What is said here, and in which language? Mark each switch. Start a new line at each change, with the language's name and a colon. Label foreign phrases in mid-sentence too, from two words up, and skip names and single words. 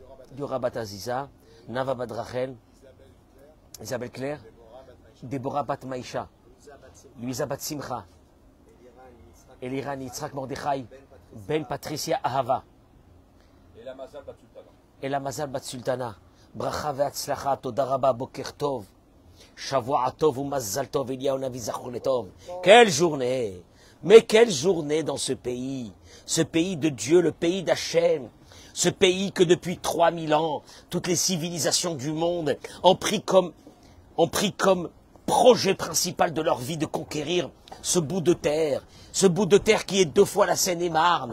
Hebrew: Diora Bat Aziza, Nava Bat Rachel, Isabelle Claire, Déborah Bat Maïcha, Louisa Bat Simcha, Eliran Yitzhak Mordechai, Ben Patricia Ahava, Ela Mazal Bat Sultana, ברכה והצלחה, תודה רבה, בוקר טוב, שבוע טוב ou מזל טוב, אליהו נביא זכור לטוב.
French: Quelle journée! Mais quelle journée dans ce pays de Dieu, le pays d'Hachem, ce pays que depuis 3000 ans, toutes les civilisations du monde ont pris comme projet principal de leur vie de conquérir ce bout de terre qui est 2 fois la Seine-et-Marne.